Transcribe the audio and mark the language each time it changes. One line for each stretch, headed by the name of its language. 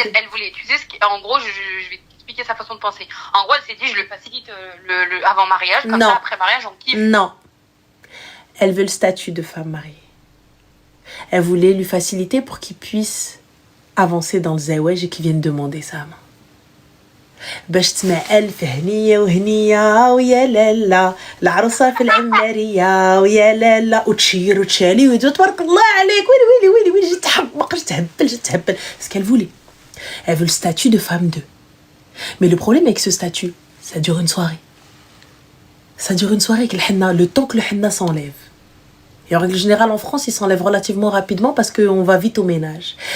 French: En fait, elle voulait... Tu sais, en gros, je vais t'expliquer sa façon de penser. En gros, elle s'est dit, je le facilite le avant mariage, comme ça, après mariage, on kiffe. Non. Elle veut le statut de femme mariée. Elle voulait lui faciliter pour qu'il puisse avancer dans le zaouaj et qu'il vienne demander sa main.
Arabic: باش تسمع ألف هنية وهنية ويا لالا العروسة في العنبرية ويا لالا وتشير وتشالي وتقول تبارك الله عليك ويلي جيت تحمق جيت تهبل.
French: Ce qu'elle voulait. Elle veut le statut de femme 2. Mais le problème avec ce statut, ça dure une soirée. Ça dure une soirée avec le henna, le temps que le henna s'enlève. Et en règle générale, en France, il s'enlève relativement rapidement parce qu'on va vite au ménage.